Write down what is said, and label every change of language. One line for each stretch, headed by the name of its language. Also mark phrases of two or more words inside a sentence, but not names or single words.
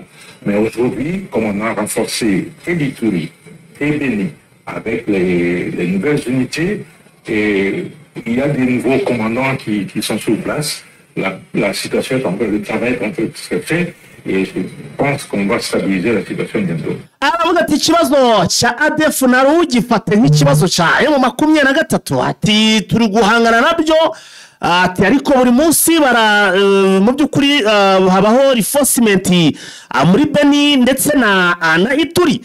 French: Mais aujourd'hui, comme on a renforcé et l'Ituri et Béni avec les nouvelles unités, et il y a des nouveaux commandants qui sont sur place, la situation est en train de travailler en train de se faire, et je pense qu'on va stabiliser la situation bientôt.
Kinyarwanda: Aravuga ati ikibazo cya ADF naro ugifate nk'ikibazo cya M23, ati turi guhangana nabyo ati ariko buri munsi bara mu by'ukuri habaho reinforcement muri Beni ndetse na Ituri.